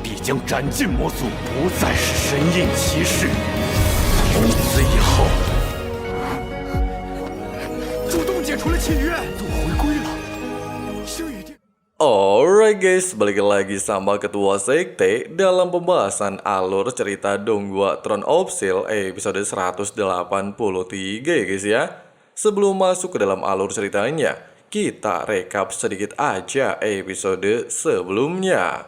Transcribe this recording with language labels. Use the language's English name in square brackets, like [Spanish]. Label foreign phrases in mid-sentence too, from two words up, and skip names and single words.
[Chinese] 将斩尽魔族，不再是神印骑士。从此以后，主动解除了契约，都回归了。星宇殿。 [English] Alright guys, [Indonesian] balik lagi sama Ketua Sekte dalam pembahasan alur cerita Donghua Throne of Steel episode 183 ya guys ya. Sebelum masuk ke dalam alur ceritanya, kita rekap sedikit aja episode sebelumnya.